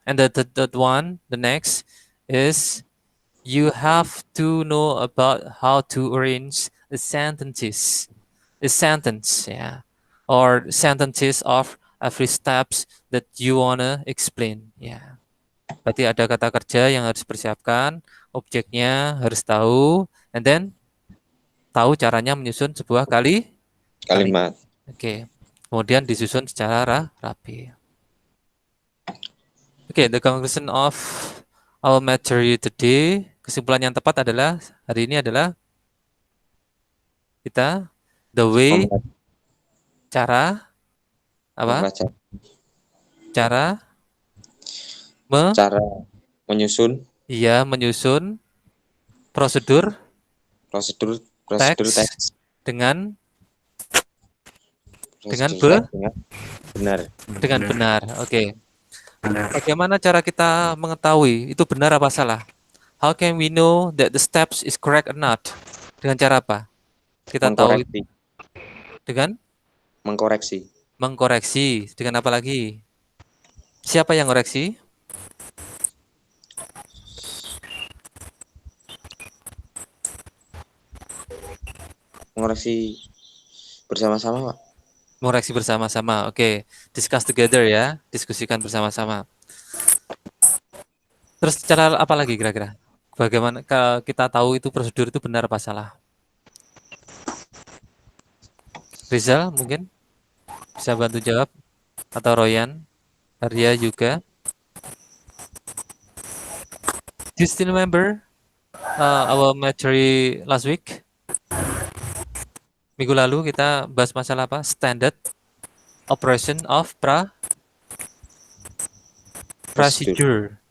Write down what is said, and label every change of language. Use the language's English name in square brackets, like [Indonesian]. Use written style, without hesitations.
[English] And the one, the next is you have to know about how to arrange the sentences, yeah, or sentences of every steps that you wanna explain, yeah. [Indonesian] Berarti ada kata kerja yang harus dipersiapkan, objeknya harus tahu, [English] and then [Indonesian] tahu caranya menyusun sebuah Kalimat. Oke. Kemudian disusun secara rapi. Oke, [English] the conclusion of our material today, [Indonesian] kesimpulan yang tepat adalah hari ini adalah kita [English] the way, [Indonesian] cara apa? Mempelajari Cara cara menyusun menyusun prosedur prosedur teks teks dengan prosedur teks dengan benar. Oke. Bagaimana cara kita mengetahui itu benar apa salah? [English] How can we know that the steps is correct or not? [Indonesian] Dengan cara apa? Kita tahu Mengkoreksi. dengan mengkoreksi. Dengan apa lagi? Siapa yang koreksi? Mengoreksi bersama-sama, Pak. Mengoreksi bersama-sama. Oke, [English] discuss together [Indonesian] ya, diskusikan bersama-sama. Terus cara apa lagi kira-kira? Bagaimana kita tahu itu prosedur itu benar apa salah? Rizal mungkin bisa bantu jawab, atau Royan, Arya juga. [English] Do you still remember our materi last week? [Indonesian] Minggu lalu kita bahas masalah apa? Standard operation of procedure.